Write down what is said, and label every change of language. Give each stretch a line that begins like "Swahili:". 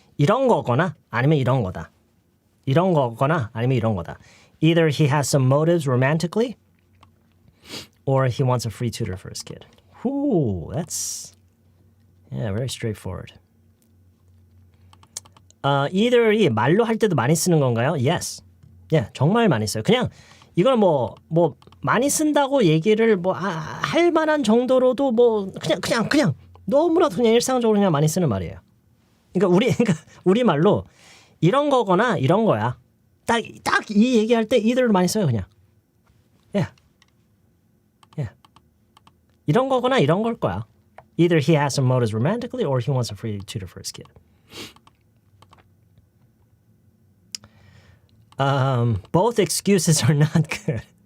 Korean: 이런 거거나 아니면 이런 거다. 이런 거거나 아니면 이런 거다.
English: Either he has some motives romantically or he wants a free tutor for his kid. Ooh, that's very straightforward.
Korean: either이 말로 할 때도 많이 쓰는 건가요? Yes. 정말 많이 써요. 그냥 이걸 뭐 많이 쓴다고 얘기를 할 만한 정도로도 그냥 너무나도 그냥 일상적으로 그냥 많이 쓰는 말이에요. 그러니까 우리 말로 이런 거거나 이런 거야. 딱 이 얘기할 때 either를 많이 써요, 그냥. 이런 거거나 이런 걸 거야.
English: Either he has some motives romantically or he wants a free tutor for his kid. Both excuses are not good.